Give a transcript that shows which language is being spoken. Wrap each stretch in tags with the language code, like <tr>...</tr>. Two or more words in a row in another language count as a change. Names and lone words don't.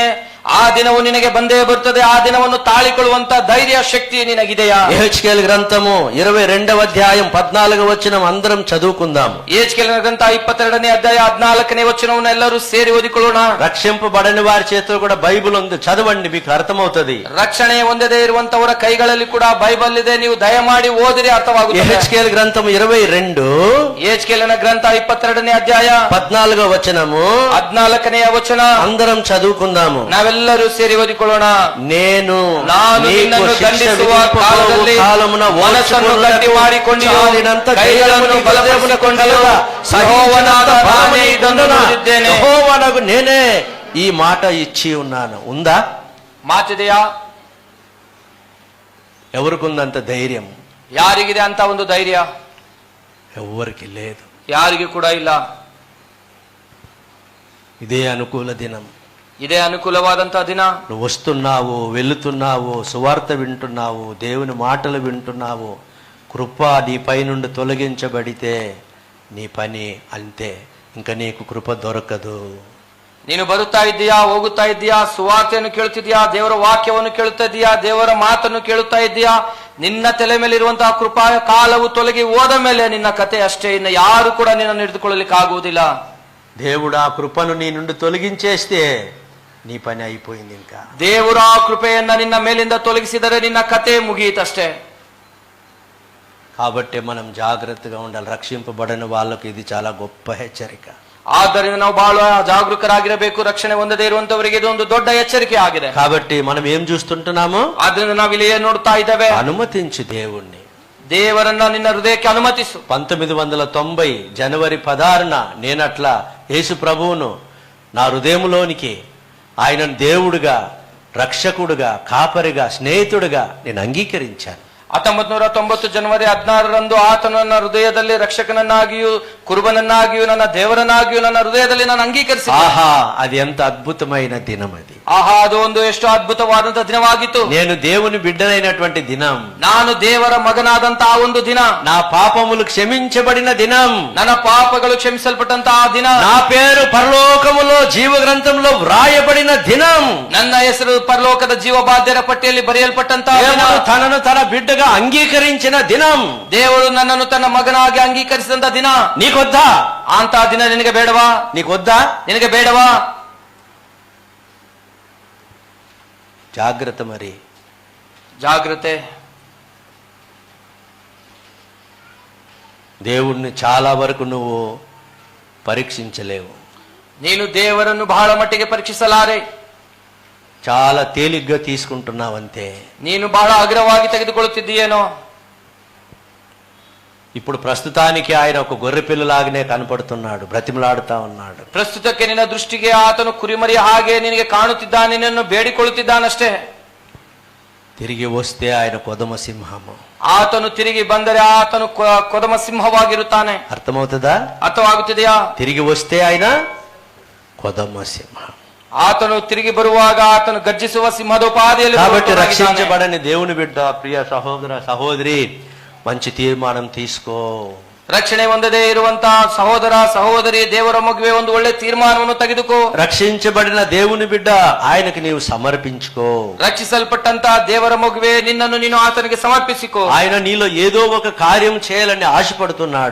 <kn>ಆ ದಿನವು ನಿನಗೆ ಬಂದೇ ಬರುತ್ತದೆ. ಆ ದಿನವನ್ನು ತಾಳಿಕೊಳ್ಳುವಂತ ಧೈರ್ಯ, శక్తి ನಿನಗಿದೆಯಾ?</kn> <te>యెహెజ్కేలు గ్రంథము 22వ అధ్యాయం 14వ వచనం అందరం చదువుకుందాం.</te> <kn>ಯೆಹೆಜ್ಕೇಲನ ಗ್ರಂಥ 22ನೇ ಅಧ್ಯಾಯ 14ನೇ ವಚನವನ್ನು ಎಲ್ಲರೂ ಸೇರಿ ಓದಿಕೊಳ್ಳೋಣ.</kn> <te>రక్షింపబడని వారి చేతిలో కూడా బైబిల్ ఉంది, చదవండి, మీకు అర్థమవుతుంది.</te> <kn>ರಕ್ಷಣೆ ಹೊಂದದೇ ಇರುವಂತವರ ಕೈಗಳಲ್ಲಿ ಕೂಡ ಬೈಬಲ್ ಇದೆ, ನೀವು ದಯಮಾಡಿ ಓದಿರಿ, ಅರ್ಥವಾಗುತ್ತದೆ.</kn> <te>యెహెజ్కేలు గ్రంథము 22</te> <kn>ಯೆಹೆಜ್ಕೇಲನ ಗ್ರಂಥ 22ನೇ ಅಧ್ಯಾಯ</kn> <te>14వ వచనము</te> <kn>14ನೇ ವಚನ</kn> <te>అందరం చదువుకుందాము.</te> <kn>ನಾವೆಲ್ಲರೂ ಸೇರಿ ಓದಿಕೊಳ್ಳೋಣ.</kn> <te>నేను</te> <kn>ನಿನ್ನನ್ನು ದಂಡಿಸುವ ಕಾಲದಲ್ಲಿ ಮನಸ್ಸನ್ನು ಗಟ್ಟಿ ಮಾಡಿಕೊಂಡಿಯೋ, ಕೈಗಳನ್ನು ಬಲಪಡಿಸಿಕೊಂಡಿಯೋ, ಯೆಹೋವನಾದ ನಾನೇ ಇದನ್ನು ನುಡಿದಿದ್ದೇನೆ.</kn> <te>యెహోవానగు నేనే ఈ మాట ఇచ్చి ఉన్నాను. ఉందా?</te> <kn>ಮಾತಿದೆಯಾ?</kn> <te>ఎవరికుందంత ధైర్యం?</te> <kn>ಯಾರಿಗಿದೆ ಅಂತ ಒಂದು ಧೈರ್ಯ?</kn> <te>ఎవరికి లేదు.</te> <kn>ಯಾರಿಗೆ ಕೂಡ ಇಲ್ಲ.</kn> <te>ఇదే అనుకూల దినం.</te> <kn>ಇದೇ ಅನುಕೂಲವಾದಂತಹ ದಿನ.</kn> <te>నువ్వు వస్తున్నావు, వెళుతున్నావు, సువార్త వింటున్నావు, దేవుని మాటలు వింటున్నావు. కృప నీ పై నుండి తొలగించబడితే నీ పని అంతే, ఇంకా నీకు కృప దొరకదు.</te> <kn>ನೀನು ಬರುತ್ತಾ ಇದ್ದೀಯಾ, ಹೋಗುತ್ತಾ ಇದ್ದೀಯಾ, ಸುವಾರ್ತೆಯನ್ನು ಕೇಳುತ್ತಿದ್ದೀಯಾ, ದೇವರ ವಾಕ್ಯವನ್ನು ಕೇಳುತ್ತಾ ಇದೀಯಾ, ದೇವರ ಮಾತನ್ನು ಕೇಳುತ್ತಾ ಇದ್ದೀಯಾ, ನಿನ್ನ ತಲೆ ಮೇಲೆ ಇರುವಂತಹ ಕೃಪಾ ಕಾಲವು ತೊಲಗಿ ಹೋದ ಮೇಲೆ ನಿನ್ನ ಕತೆ ಅಷ್ಟೇ. ಇನ್ನು ಯಾರು ಕೂಡ ನಿನ್ನನ್ನು ಹಿಡಿದುಕೊಳ್ಳಲಿಕ್ಕೆ ಆಗುವುದಿಲ್ಲ.</kn> <te>దేవుడు ఆ కృపను నీ నుండి తొలగించేస్తే నీ పని అయిపోయింది. ఇంకా</te> <kn>ದೇವರ ಆ ಕೃಪೆಯನ್ನ ನಿನ್ನ ಮೇಲಿಂದ ತೊಲಗಿಸಿದರೆ ನಿನ್ನ ಕತೆ ಮುಗಿಯಿತಷ್ಟೇ.</kn> <te>కాబట్టి మనం జాగ్రత్తగా ఉండాలి. రక్షింపబడిన వాళ్ళకు ఇది చాలా గొప్ప హెచ్చరిక.</te> <kn>ಆದ್ದರಿಂದ ನಾವು ಬಹಳ ಜಾಗರೂಕರಾಗಿರಬೇಕು. ರಕ್ಷಣೆ ಹೊಂದದೇ ಇರುವಂತವರಿಗೆ ಇದೊಂದು ದೊಡ್ಡ ಎಚ್ಚರಿಕೆ ಆಗಿದೆ.</kn> <te>కాబట్టి మనం ఏం చూస్తుంటున్నాము?</te> <kn>ಆದ್ರಿಂದ ನಾವು ಇಲ್ಲಿ ಏನ್ ನೋಡ್ತಾ ಇದ್ದೇವೆ?</kn> <te>అనుమతించు దేవుణ్ణి.</te> <kn>ದೇವರನ್ನ ನಿನ್ನ ಹೃದಯಕ್ಕೆ ಅನುಮತಿಸು.</kn> <te>1990 జనవరి 16న నేనట్లా యేసు ప్రభువును నా హృదయంలోనికి ఆయనను దేవుడుగా, రక్షకుడుగా, కాపరిగా, స్నేహితుడుగా నేను అంగీకరించాను.</te> <kn>1990 ಜನವರಿ 16ರಂದು ಆತನು ನನ್ನ ಹೃದಯದಲ್ಲಿ ರಕ್ಷಕನನ್ನಾಗಿಯೂ ಕುರುಬನನ್ನಾಗಿಯೂ ನನ್ನ ದೇವರನ್ನಾಗಿಯೂ ನನ್ನ ಹೃದಯದಲ್ಲಿ ನಾನು ಅಂಗೀಕರಿಸಿ.</kn> <te>ఆహా, అది ఎంత అద్భుతమైన దినం అది.</te> <kn>ಆಹಾ, ಅದು ಒಂದು ಎಷ್ಟು ಅದ್ಭುತವಾದಂತಹ ದಿನವಾಗಿತ್ತು.</kn> <te>నేను దేవుని బిడ్డనైనటువంటి దినం,</te> <kn>ನಾನು ದೇವರ ಮಗನಾದಂತಹ ಒಂದು ದಿನ,</kn> <te>నా పాపములు క్షమించబడిన దినం,</te> <kn>ನನ್ನ ಪಾಪಗಳು ಕ್ಷಮಿಸಲ್ಪಟ್ಟಂತಹ ದಿನ,</kn> <te>నా పేరు పరలోకములో జీవ గ్రంథంలో వ్రాయబడిన దినం,</te> <kn>ನನ್ನ ಹೆಸರು ಪರಲೋಕದ ಜೀವಬಾಧ್ಯರ ಪಟ್ಟಿಯಲ್ಲಿ ಬರೆಯಲ್ಪಟ್ಟಂತಹ ದಿನ,</kn> <te>దేవుడు తనను తన బిడ్డగా అంగీకరించిన దినం,</te> <kn>ದೇವರು ನನ್ನನ್ನು ತನ್ನ ಮಗನಾಗಿ ಅಂಗೀಕರಿಸಿದಂತ ದಿನ.</kn> <te>నీకొద్దా?</te> <kn>ಅಂತ ದಿನ ನಿನಗೆ ಬೇಡವಾ?</kn> <te>నీకొద్దా?</te> <kn>ನಿನಗೆ ಬೇಡವಾ?</kn> <te>జాగ్రత్త మరి.</te> <kn>ಜಾಗ್ರತೆ.</kn> <te>దేవుణ్ణి చాలా వరకు నువ్వు పరీక్షించలేవు.</te> <kn>ನೀನು ದೇವರನ್ನು ಬಹಳ ಮಟ್ಟಿಗೆ ಪರೀಕ್ಷಿಸಲಾರೆ.</kn> <te>చాలా తేలిగ్గా తీసుకుంటున్నావంతే.</te> <kn>ನೀನು ಬಹಳ ಅಗ್ರವಾಗಿ ತೆಗೆದುಕೊಳ್ಳುತ್ತಿದ್ದೀಯೇನೋ.</kn> <te>ఇప్పుడు ప్రస్తుతానికి ఆయన ఒక గొర్రె పిల్లలాగానే కనపడుతున్నాడు, బ్రతిమలాడుతా ఉన్నాడు.</te> <kn>ಪ್ರಸ್ತುತಕ್ಕೆ ನಿನ್ನ ದೃಷ್ಟಿಗೆ ಆತನು ಕುರಿಮರಿ ಹಾಗೆ ನಿನಗೆ ಕಾಣುತ್ತಿದ್ದಾನೆ, ನಿನ್ನನ್ನು ಬೇಡಿಕೊಳ್ಳುತ್ತಿದ್ದಾನಷ್ಟೇ.</kn> <te>తిరిగి వస్తే ఆయన కొదమ సింహము.</te> <kn>ಆತನು ತಿರುಗಿ ಬಂದರೆ ಆತನು ಕೊದಮ ಸಿಂಹವಾಗಿರುತ್ತಾನೆ.</kn> <te>అర్థమవుతుందా?</te> <kn>ಅರ್ಥವಾಗುತ್ತಿದೆಯಾ?</kn> <te>తిరిగి వస్తే ఆయన కొదమ సింహం.</te> <kn>ಆತನು ತಿರುಗಿ ಬರುವಾಗ ಆತನು ಗರ್ಜಿಸುವ ಸಿಂಹದೋಪಾದಿಯಲ್ಲಿ.</kn> <te>కాబట్టి రక్షించబడని దేవుని బిడ్డ, ప్రియ సహోదర సహోదరి, మంచి తీర్మానం తీసుకో.</te> <kn>ರಕ್ಷಣೆ ಹೊಂದದೇ ಇರುವಂತಹ ಸಹೋದರ ಸಹೋದರಿ, ದೇವರ ಮಗುವೆ ಒಂದು ಒಳ್ಳೆ ತೀರ್ಮಾನವನ್ನು ತೆಗೆದುಕೋ.</kn> <te>రక్షించబడిన దేవుని బిడ్డ, ఆయనకి నీవు సమర్పించుకో.</te> <kn>ರಕ್ಷಿಸಲ್ಪಟ್ಟಂತಹ ದೇವರ ಮಗುವೆ, ನಿನ್ನನ್ನು ನೀನು ಆತನಿಗೆ ಸಮರ್ಪಿಸಿಕೋ.</kn> <te>ఆయన నీలో ఏదో ఒక కార్యం చేయాలని ఆశపడుతున్నాడు.</te>